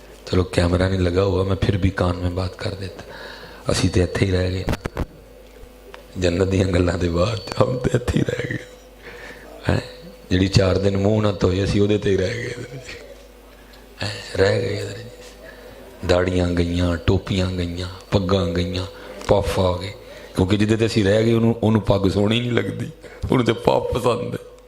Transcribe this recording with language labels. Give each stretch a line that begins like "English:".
Urdu: چلو کیمرہ نہیں لگا ہوا، میں پھر بھی کان میں بات کر دیتا.
Punjabi: اسی تے اتھے ہی رہ گئے جنت دیاں گلاں دے بعد، ہم تے اتھے ہی رہ گئے. جڑی 4 دن منہ نہ دھوئے اسی وہ تے ہی رہ گئے، رہ گئے. داڑیاں گئیاں، ٹوپیاں گئیاں، پگاں گئیاں، پف آ گئے. کیونکہ جدے تے اسی رہ گئے انہوں پگ سونی نہیں لگتی، انہوں تے پاپ پسند ہے.